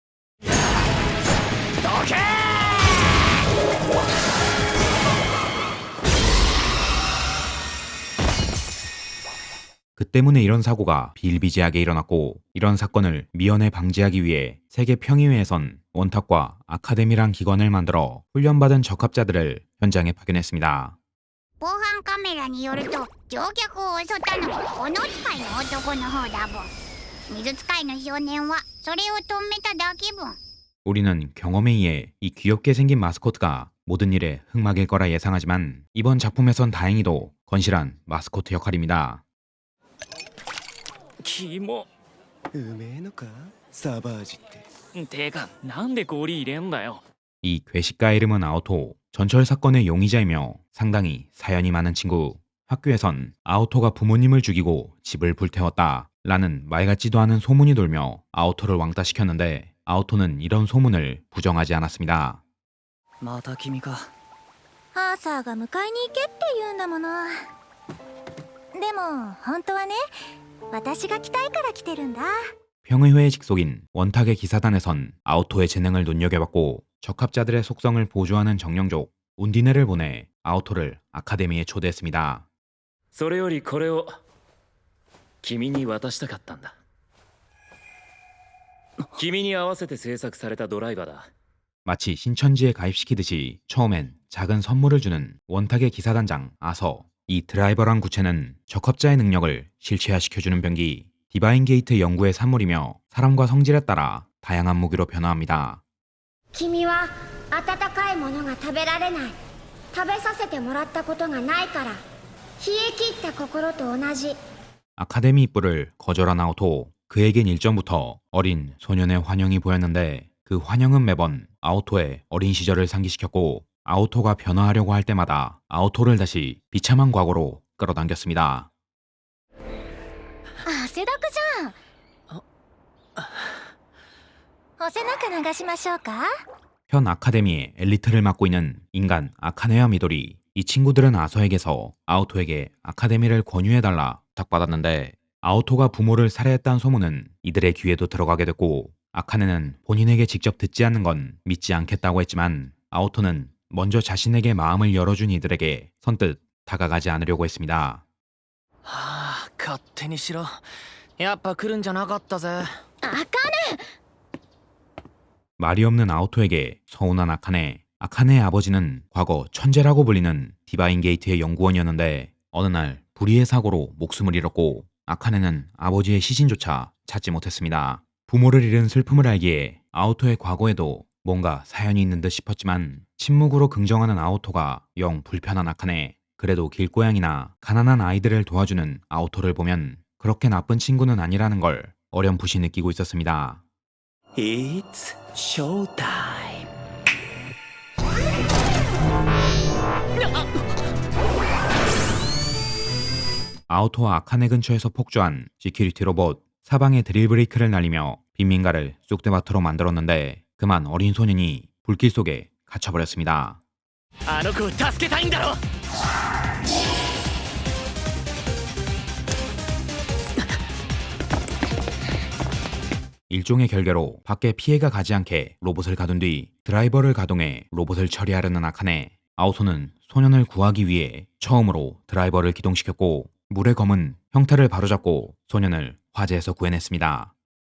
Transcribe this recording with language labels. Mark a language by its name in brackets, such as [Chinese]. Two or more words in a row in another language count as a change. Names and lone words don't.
[Korean] 그 때문에 이런 사고가 비일비재하게 일어났고 이런 사건을 미연에 방지하기 위해 세계 평의회에선 원탁과 아카데미란 기관을 만들어 훈련받은 적합자들을 현장에 파견했습니다. [Japanese] 防犯カメラによると乗客を襲ったのはこの使いの男の方だぼん。水使いの少年はそれを止めただけぼん。 [Korean] 우리는 경험에 의해 이 귀엽게 생긴 마스코트가 모든 일의 흑막일 거라 예상하지만 이번 작품에선 다행히도 건실한 마스코트 역할입니다. [Japanese] キモうめえのかサバージっててかなんでゴリ入れんだよ [Korean] 이 괴식가의 이름은 아오토, 전철 사건의 용의자이며 상당히 사연이 많은 친구. 학교에선 아오토가 부모님을 죽이고 집을 불태웠다 라는 말 같지도 않은 소문이 돌며 아오토를 왕따시켰는데 아오토는 이런 소문을 부정하지 않았습니다. [Japanese] また君かアーサーが迎えに行けって言うんだもの。でも本当はね、私が来たいから来てるんだ。 [Korean] 평의회의 직속인 원탁의 기사단에선 아오토의 재능을 눈여겨봤고 적합자들의 속성을 보조하는 정령족 운디네를 보내 아오토를 아카데미에 초대했습니다. [Japanese] それよりこれを君に渡したかったんだ君に合わせて制作されたドライバーだ [Korean] 마치 신천지에 가입시키듯이 처음엔 작은 선물을 주는 원탁의 기사단장 아서. 이 드라이버란 구체는 적합자의 능력을 실체화시켜주는 병기 디바인 게이트 연구의 산물이며 사람과 성질에 따라 다양한 무기로 변화합니다. [Japanese] 君は温かいものが食べられない。食べさせてもらったことがないから冷え切った心と同じ。 [Korean] 아카데미 입부를 거절한 아오토. 그에겐 일전부터 어린 소년의 환영이 보였는데 그 환영은 매번 아오토의 어린 시절을 상기시켰고 아오토가 변화하려고 할 때마다 아오토를 다시 비참한 과거로 끌어당겼습니다. [Japanese] 汗だくじゃん。お背中流しましょうか。 [Korean] 현 아카데미의 엘리트를 맡고 있는 인간 아카네와 미도리. 이 친구들은 아서에게서 아오토에게 아카데미를 권유해달라 부탁받았는데 아오토가 부모를 살해했다는 소문은 이들의 귀에도 들어가게 됐고 아카네는 본인에게 직접 듣지 않는 건 믿지 않겠다고 했지만 아오토는 먼저 자신에게 마음을 열어준 이들에게 선뜻 다가가지 않으려고 했습니다. [Japanese] はあ勝手にしろやっぱ来るんじゃなかったぜあかね。 [Korean] 말이 없는 아오토에게 서운한 아카네. 아카네의 아버지는 과거 천재라고 불리는 디바인 게이트의 연구원이었는데 어느 날 불의의 사고로 목숨을 잃었고 아카네는 아버지의 시신조차 찾지 못했습니다. 부모를 잃은 슬픔을 알기에 아오토의 과거에도 뭔가 사연이 있는 듯 싶었지만 침묵으로 긍정하는 아오토가 영 불편한 아카네. 그래도 길고양이나 가난한 아이들을 도와주는 아오토를 보면 그렇게 나쁜 친구는 아니라는 걸 어렴풋이 느끼고 있었습니다. [English] It's showtime [Korean] 아오토와 아카네 근처에서 폭주한 시큐리티 로봇. 사방에 드릴 브레이크를 날리며 빈민가를 쑥대밭으로 만들었는데 그만 어린 소년이 불길 속에 갇혀버렸습니다. [Japanese] あの子を助けたいんだろ [Korean] 일종의 결계로 밖에 피해가 가지 않게 로봇을 가둔 뒤 드라이버를 가동해 로봇을 처리하려는 아카네. 아오토는 소년을 구하기 위해 처음으로 드라이버를 기동시켰고 물의 검은 형태를 바로잡고 소년을 화재에서 구해냈습니다.